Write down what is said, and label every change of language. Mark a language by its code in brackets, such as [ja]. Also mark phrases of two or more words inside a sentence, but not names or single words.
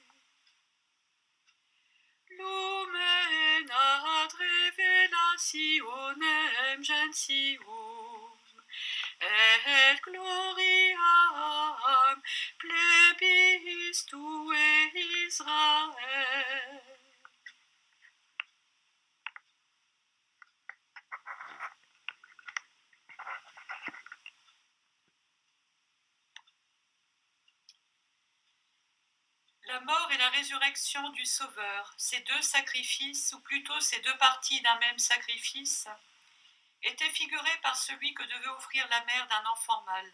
[la] Lumen ad revelationem gentium, et gloriam plebis tue Israel. [fr] La mort et la résurrection du Sauveur, ces deux sacrifices, ou plutôt ces deux parties d'un même sacrifice, étaient figurées par celui que devait offrir la mère d'un enfant mâle.